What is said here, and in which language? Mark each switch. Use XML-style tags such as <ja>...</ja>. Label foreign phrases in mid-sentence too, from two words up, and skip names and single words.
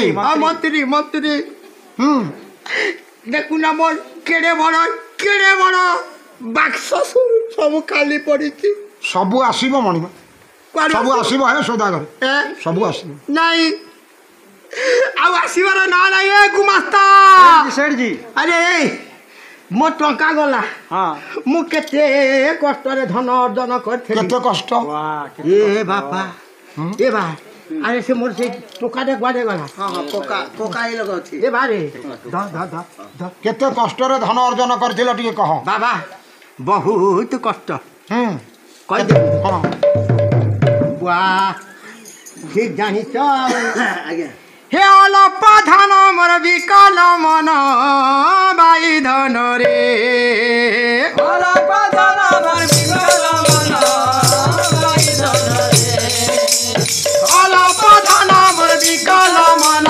<or>ମନ୍ତ୍ରୀ ଦେଖୁନା ମୋର କେଡ଼େ ବଡ଼ ବାକ୍ସ ସବୁ ଖାଲି ପଡ଼ିଛି ସବୁ ଆସିବ ମଣିବ ସବୁ ଆସିବ ହେ ସୌଦାଗର ସବୁ ଆସିବ ନାଇଁ ଆଉ ଆସିବାର ନା ନାଇଁ ଏ ଗୁମାସ୍ତା सेठ जी ଆରେ ମୋ ଟଙ୍କା ଗଲା हाँ ମୁଁ କେତେ କଷ୍ଟରେ ଧନ ଅର୍ଜନ କରିଥିଲି କେତେ କଷ୍ଟ वाह ଏ ବାପା ଏ ବା ଆରେ ସେ ମୋର ସେଇ ଟୋକାଟେ କୁଆଡ଼େ ଗଲା ପକା ଏ ଲଗାଉଛି ଏ ବାରେ କେତେ କଷ୍ଟରେ ଧନ ଅର୍ଜନ କରିଥିଲ ଟିକେ କହ ବାବା ବହୁତ କଷ୍ଟ କହିଦେ ହଁ ବା ଠିକ ଜାଣିଛ ଆଜ୍ଞା ହେ ଅଳପ ଧନ ମୋର ବିକଳ ମନ ବାଇ ଧନ ରେ ଅଳପ ଧନ ମୋର ବିକଳ ମନ ବାଇ ଧନ ରେ ଅଳପ ଧନ ମୋର ବିକଳ ମନ</or>